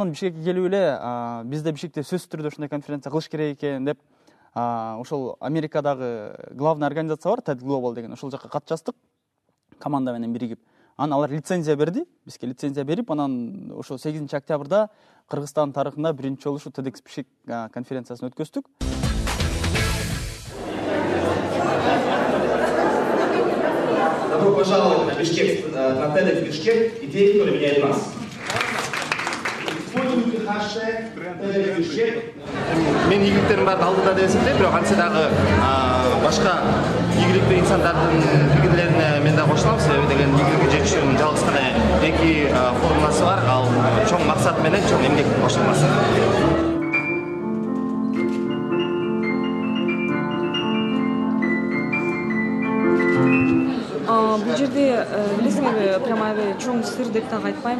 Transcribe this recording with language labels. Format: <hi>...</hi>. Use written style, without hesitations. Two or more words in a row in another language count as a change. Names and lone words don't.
<ky>Бишкекке келип эле бизде Бишкекте сөзсүз түрдө ушундай конференция кылыш керек экен деп ошол Америкадагы главный организация бар, TED Global деген, ошол жака кат жаздык команда менен биригип. Анан алар лицензия берди, бизге лицензия берип, анан ошо 8 октябрда Кыргызстан тарыхында биринчи жолу ушу TEDx Бишкек конференциясын өткөздүк.</ky> <ru>Добро пожаловать на Бишкек, на TEDx Бишкек, идеи, которые меняют нас. Используйте хэштег TEDx Бишкек.</ru> <ky>Мен ийгиликтердин баарын алдыда деп эсептейм, бирок антсе дагы башка ийгиликтүү инсандардын пикирлерине мен да кошулам, себеби деген ийгиликке жетишүүнүн жалгыз гана эки формуласы бар, ал чоң максат менен чоң эмгектин кошулмасы. Бул жерде билесиңерби, прямо чоң сыр деп так айтпайм.</ky>